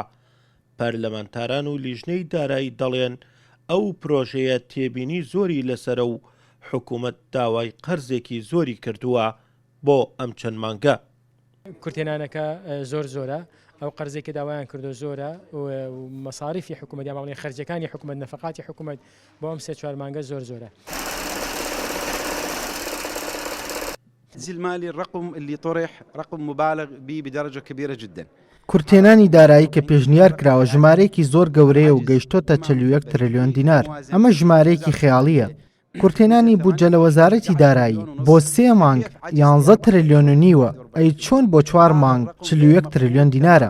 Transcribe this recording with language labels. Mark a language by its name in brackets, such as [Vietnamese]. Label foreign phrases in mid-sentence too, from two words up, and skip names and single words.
[Central Kurdish] پەرلەمانتاران و لیژنەی دارایی دەڵێن ئەو پرۆژەیە تێبینی زۆری لەسرە و حکوومەت داوای قەرزێکی زۆری کردووە بۆ ئەم چەند مانگە. کورتێنانەکە زۆرە ئەو قەرزێکی داوایان کردو زۆرە و مەصاریفی حکوومەت یا ماڵی خەرجەکانی حکوومەت نەفقاتی حکوومەت بۆ ئەم سێ چوار مانگە زۆرە. [Arabic] التنزيل المالي الرقم اللي طرح رقم مبالغ به بدرجة كبيرة جدا. [Central Kurdish] کورتێنانی دارایی کە پێشنیار کراوە ژمارەیەکی زۆر گەورەیە و گەیشتۆتە 41 تریلیۆن دینار. ئەمە ژمارەیەکی خەیاڵیە. کورتێنانی بودجە لە وەزارەتی دارایی بۆ 3 مانگ 11 تریلیۆن و نیوە، ئەی چۆن بۆ 4 مانگ 41 تریلیۆن دینارە.